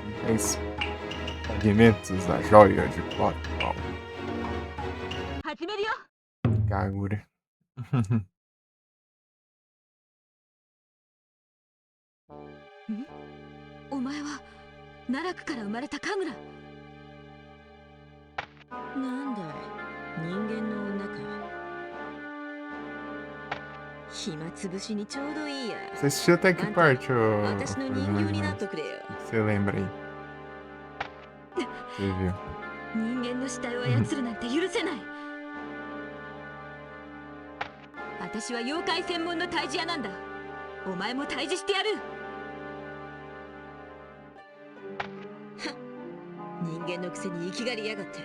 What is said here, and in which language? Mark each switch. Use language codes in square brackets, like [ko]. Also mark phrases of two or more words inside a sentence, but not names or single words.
[pt] Três fragmentos da joia de 4 palmas. [ja] 始めるよ Kagura. お前は奈落から生まれた神楽。なんだい、人間の女か。暇つぶしにちょうどいいや。 [pt] Você assistiu até que parte, ô? [ja] 私の人形になっとくれよ。 [pt] Você lembra aí? Você viu? [ja] 人間の死体を操るなんて許せない。私は妖怪専門の退治屋なんだ。お前も退治してやる。人間のくせに生きがりやがって。